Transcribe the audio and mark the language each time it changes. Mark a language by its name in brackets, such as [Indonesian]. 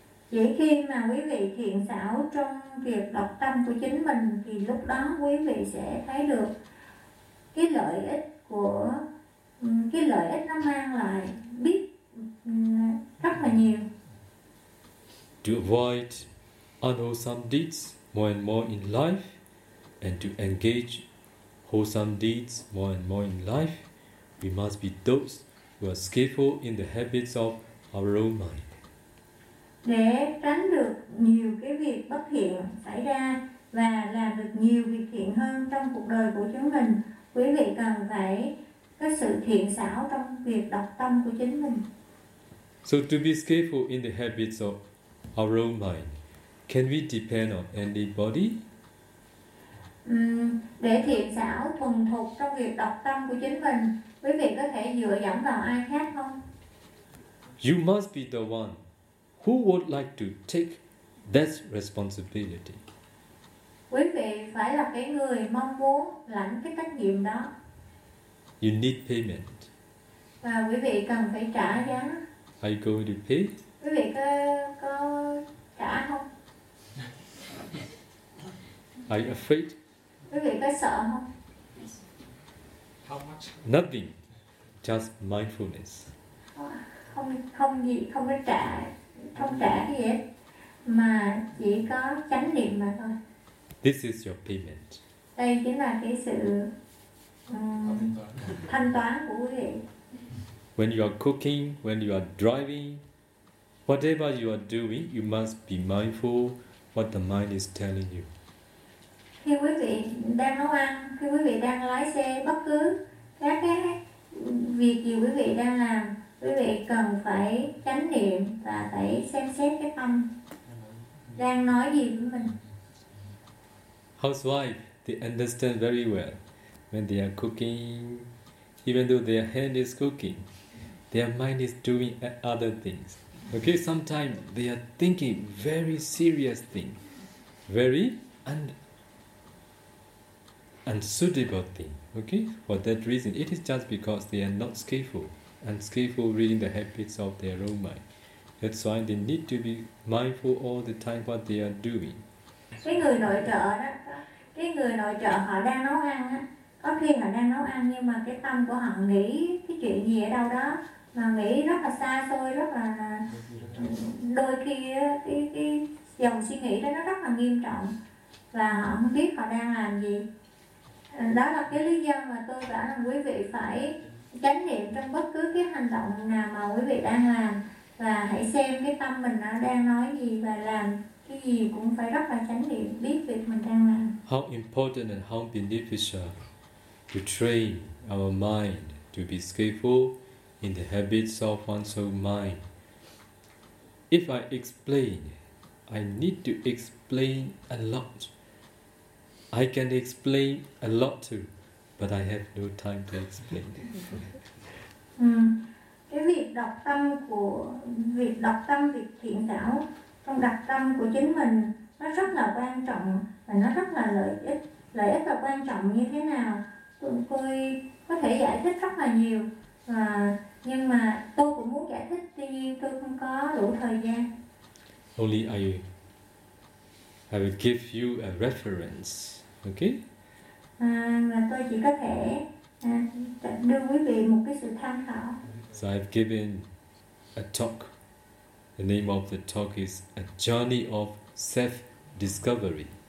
[Vietnamese] Chỉ khi mà quý vị thiện xảo trong việc đọc tâm của chính mình thì lúc đó quý vị sẽ thấy được cái lợi ích của cái lợi ích nó mang lại biết rất là nhiều. [English] To avoid unwholesome deeds more and more in life, and to engage wholesome deeds more and more in life, we must be those who are skillful in the habits of our own mind. [Vietnamese] Để tránh được nhiều cái việc bất thiện xảy ra và làm được nhiều việc thiện hơn trong cuộc đời của chúng mình, quý vị cần phải có sự thiện xảo trong việc đọc tâm của chính mình. [English] So to be skillful in the habits of our own mind, can we depend on anybody? [Vietnamese] Để thiện xảo thuần thục trong việc đọc tâm của chính mình, quý vị có thể dựa dẫm vào ai khác không? [English] You must be the one who would like to take that responsibility. [Vietnamese] Quý vị phải là cái người mong muốn lãnh cái trách nhiệm đó. [English] You need payment. [Vietnamese] Và quý vị cần phải trả giá. [English] Are you going to pay? [Vietnamese] Quý vị có trả không? [English] Are you afraid? [Vietnamese] Quý vị có sợ không? [English] How much? Nothing. Just mindfulness. [Vietnamese] Không gì, không có trả. Không trả cái gì hết, mà chỉ có chánh niệm mà thôi. [English] This is your payment. [Vietnamese] Đây chính là cái sự thanh toán của quý vị. [English] When you are cooking, when you are driving, whatever you are doing, you must be mindful what the mind is telling you. [Vietnamese] Khi quý vị đang nấu ăn, khi quý vị đang lái xe, bất cứ các cái việc gì quý vị đang làm, quý vị cần phải chánh niệm và phải xem xét cái tâm đang nói gì với mình. [English] Housewife, they understand very well when they are cooking, even though their hand is cooking, their mind is doing other things. Okay, sometimes they are thinking very serious thing, very unsuitable thing. Okay, for that reason, it is just because they are not skillful. Unskillful reading the habits of their own mind. That's why they need to be mindful all the time what they are doing. [Vietnamese] Cái người nội trợ đó, cái người nội trợ họ đang nấu ăn á, có khi họ đang nấu ăn nhưng mà cái tâm của họ nghĩ cái chuyện gì ở đâu đó mà nghĩ rất là xa xôi, rất là đôi khi cái dòng suy nghĩ đó nó rất là nghiêm trọng và họ không biết họ đang làm gì. Đó là cái lý do mà tôi bảo rằng quý vị phải chánh niệm trong bất cứ cái hành động nào mà quý vị đang làm và hãy xem cái tâm mình nó đang nói gì và làm cái gì cũng phải rất là chánh niệm biết việc mình đang làm. [English] How important and how beneficial to train our mind to be skillful in the habits of one's own mind. If I explain, I need to explain a lot. I can explain a lot too, but I have no time to explain. [Vietnamese] Cái việc đọc tâm của việc đọc tâm, việc thiện xảo trong đọc tâm của chính mình nó rất là quan trọng và nó rất là lợi ích. Lợi ích là quan trọng như thế nào tôi có thể giải thích rất là nhiều, nhưng mà tôi cũng muốn giải thích, tuy nhiên tôi không có đủ thời gian. [English] Only I will give you a reference, okay? [Vietnamese] Và tôi chỉ có thể đưa quý vị một cái sự tham khảo. [English] So I've given a talk The name of the talk is A Journey of Self-Discovery.